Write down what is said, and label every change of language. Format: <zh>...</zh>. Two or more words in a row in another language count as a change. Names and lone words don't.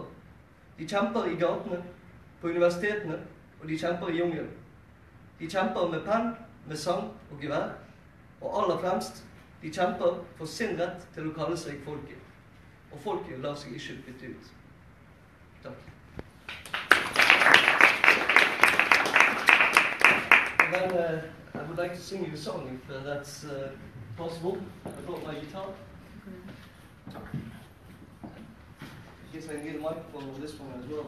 <no>De kjemper i gatene, på universitetene, og de kjemper i jungelen. De kjemper med penn, med sang og gevær, og aller fremst, de kjemper for sin rett til å kalle seg folket. Og folket lar seg ikke bytte ut. Takk.</no> <en>And then I would like to sing you a song if that's possible. I brought my guitar. I guess I need a microphone for this one as well.</en>